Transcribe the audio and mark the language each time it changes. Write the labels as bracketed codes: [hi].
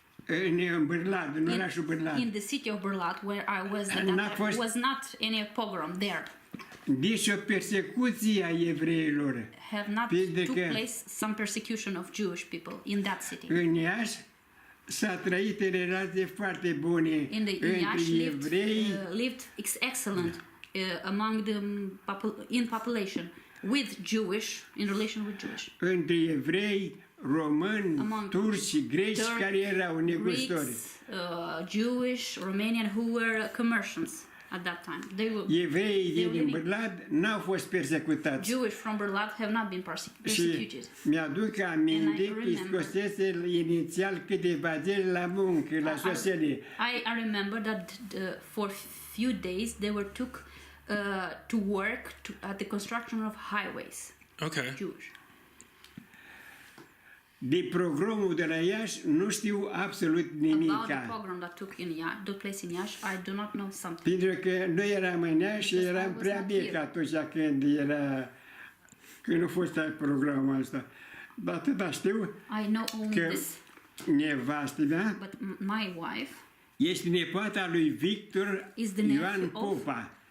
[ro] În Barad, în orașul Barad. [en] In the city of Barad, where I was, was not any pogrom there. [ro] Deci o persecuție a evreilor. [en] Have not took place some persecution of Jewish people in that city. [ro] În Iași s-a trăit în relații foarte bune între evrei. [en] Lived excellent among the in population with Jewish, in relation with Jewish. [ro] Între evrei, români, turci, greci care erau negustori. [en] Jewish, Romanian who were commerciants at that time. [ro] Evreii din Barad n-au fost persecutați. [en] Jewish from Barad have not been persecuted. [ro] Și mi-aduc aminte că scosese inițial câteva zile la muncă, la sosele. [en] I remember that for few days they were took to work at the construction of highways. Okay. Jewish. [ro] De pogromul de la Iași nu știu absolut nimic. [en] About the pogrom that took place in Iași, I do not know something. [ro] Pentru că noi eram în Iași și eram prea mic atunci când a fost programul ăsta. Dar atâta știu că nevastă mea [en] my wife [ro] este nepoata lui Victor Ioan Popa.